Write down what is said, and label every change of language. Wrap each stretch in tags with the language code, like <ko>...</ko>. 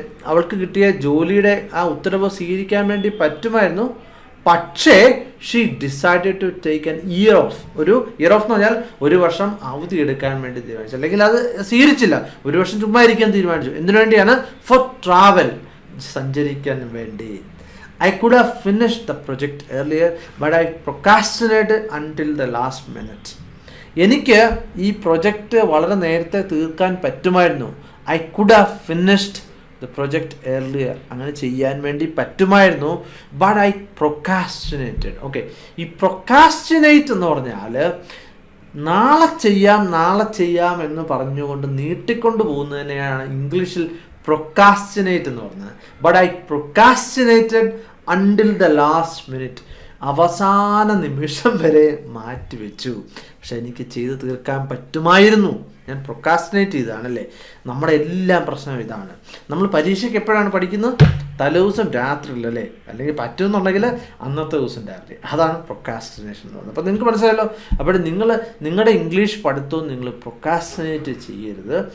<ml>അവൾക്ക് കിട്ടിയ ജോലിയുടെ ആ ഉത്തരവ് സ്വീകരിക്കാൻ വേണ്ടി പറ്റുമായിരുന്നു,</ml> <en>പക്ഷേ she decided to take an year off.</en> <ml>ഒരു ഇയർ ഓഫ് എന്ന് പറഞ്ഞാൽ ഒരു വർഷം അവധി എടുക്കാൻ വേണ്ടി തീരുമാനിച്ചു, അല്ലെങ്കിൽ അത് സ്വീകരിച്ചില്ല, ഒരു വർഷം ചുമ്മാ ഇരിക്കാൻ തീരുമാനിച്ചു. എന്തിനു വേണ്ടിയാണ്?</ml> <en>for travel,</en> <ml>സഞ്ചരിക്കാൻ വേണ്ടി.</ml> <en>I could have finished the project earlier, but I procrastinated until the last minute.</en> <ml>എനിക്ക് ഈ പ്രൊജക്റ്റ് വളരെ നേരത്തെ തീർക്കാൻ പറ്റുമായിരുന്നു.</ml> <en>I could have finished the project earlier.</en> <ml>അങ്ങനെ ചെയ്യാൻ വേണ്ടി പറ്റുമായിരുന്നു.</ml> <en>But I procrastinated.</en> <ml>ഓക്കെ, ഈ procrastinate എന്ന് പറഞ്ഞാൽ നാളെ ചെയ്യാം എന്ന് പറഞ്ഞുകൊണ്ട് നീട്ടിക്കൊണ്ട് പോകുന്നതിനെയാണ് ഇംഗ്ലീഷിൽ procrastinate എന്ന് പറഞ്ഞത്.</ml> <en>But I procrastinated until the last minute.</en> <ml>അവസാന നിമിഷം വരെ മാറ്റിവെച്ചു. പക്ഷെ എനിക്ക് ചെയ്ത് തീർക്കാൻ പറ്റുമായിരുന്നു. ഞാൻ പ്രൊക്കാസ്റ്റിനേറ്റ് ചെയ്തതാണല്ലേ. നമ്മുടെ എല്ലാം പ്രശ്നം ഇതാണ്. നമ്മൾ പരീക്ഷയ്ക്ക് എപ്പോഴാണ് പഠിക്കുന്നത്? തലേദിവസം രാത്രിയിലല്ലേ, അല്ലെങ്കിൽ പറ്റുമെന്നുണ്ടെങ്കിൽ അന്നത്തെ ദിവസം രാത്രി. അതാണ് പ്രൊക്കാസ്റ്റിനേഷൻ എന്ന് പറയുന്നത്. അപ്പോൾ നിങ്ങൾക്ക് മനസ്സിലായല്ലോ. അപ്പോൾ നിങ്ങളുടെ ഇംഗ്ലീഷ് പഠിത്തവും നിങ്ങൾ പ്രൊക്കാസ്റ്റിനേറ്റ് ചെയ്യരുത്.</ml>